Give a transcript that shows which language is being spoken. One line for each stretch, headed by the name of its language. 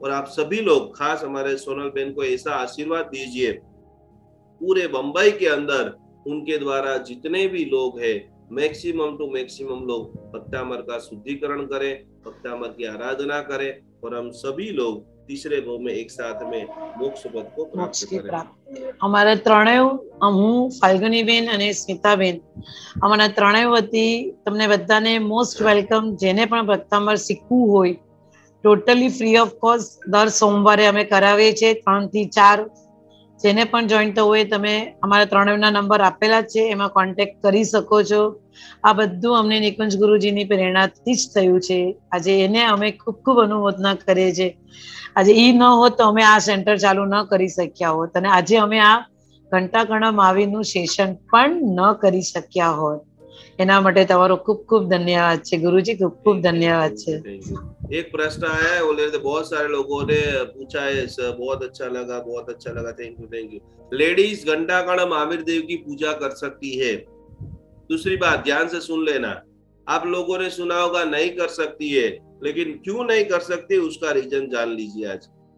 Hindi: और आप सभी लोग खास हमारे सोनल बहन को ऐसा आशीर्वाद दीजिए, पूरे मुंबई के अंदर उनके द्वारा जितने भी लोग हैं, मैक्सिमम टू मैक्सिमम लोग भक्तामर का शुद्धिकरण करें, भक्तामर की आराधना करें, और हम सभी लोग तीसरे भाव में एक साथ में मोक्ष पद को प्राप्त करें।
Gujarati: અમારા ત્રણેય, હું ફાલ્ગુનીબેન અને સ્મિતાબેન, અમારા ત્રણેય વતી તમને બધાને મોસ્ટ વેલકમ। જેને પણ ભક્તામર શીખવું હોય, ટોટલી ફ્રી ઓફ કોસ્ટ દર સોમવારે અમે કરાવીએ છીએ 3 થી 4। જેને પણ જોઈન થવું હોય, તમે અમારા ત્રણેયના નંબર આપેલા છે, એમાં કોન્ટેક્ટ કરી શકો છો। આ બધું અમને નિકુંજ ગુરુજીની પ્રેરણાથી જ થયું છે। આજે એને અમે ખૂબ ખૂબ અનુમોદના કરીએ છીએ। આજે ઈ ન હોત તો અમે આ સેન્ટર ચાલુ ન કરી શક્યા હોત, અને આજે અમે આ ઘંટાકર્ણ માવીનું સેશન પણ ન કરી શક્યા હોત। એના માટે તમારો ખૂબ ખૂબ ધન્યવાદ છે ગુરુજી, ખૂબ ખૂબ धन्यवाद છે।
Hindi: एक प्रश्न आया है, बोले थे बहुत सारे लोगों ने पूछा है, सर बहुत अच्छा लगा, बहुत अच्छा लगा, thank you. Ladies Ghantakarna Mahavir देव की पूजा कर सकती है। दूसरी बात ध्यान से सुन लेना, आप लोगों ने सुना होगा नहीं कर सकती है, लेकिन क्यों नहीं कर सकती उसका रीजन जान लीजिए आज।